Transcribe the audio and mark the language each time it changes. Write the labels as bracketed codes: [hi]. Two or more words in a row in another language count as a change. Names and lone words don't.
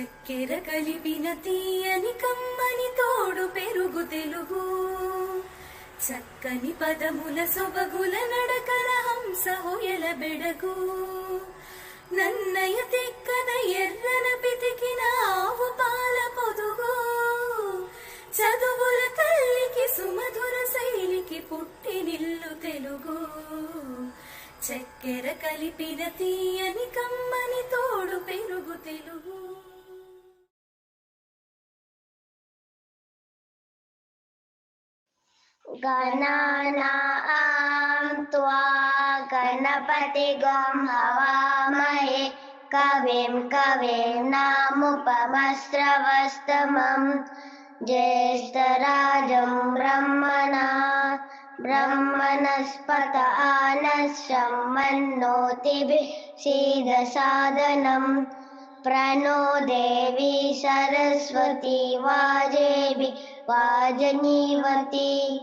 [te] చక్కెర కలిపిన తీయని కమ్మని తోడు పెరుగు తెలుగు చక్కని పదముల సొబగుల నడకన హంస హొయల బెడగు నన్నయ తిక్కన ఎర్రన పితికిన ఆవు పాల పొదుగు చదువుల తల్లికి సుమధుర శైలికి పుట్టినిల్లు తెలుగు చక్కెర కలిపిన తీయని కమ్మని తోడు పెరుగు తెలుగు. [sa] गणानां त्वा गणपतिगं हवामहे कविं कवीनामुपमश्रवस्तमं ज्येष्ठराजं ब्रह्मणस्पत आनश्रवन्नोतिभिः सीदसादनं प्रणो देवी सरस्वती वाजनीवती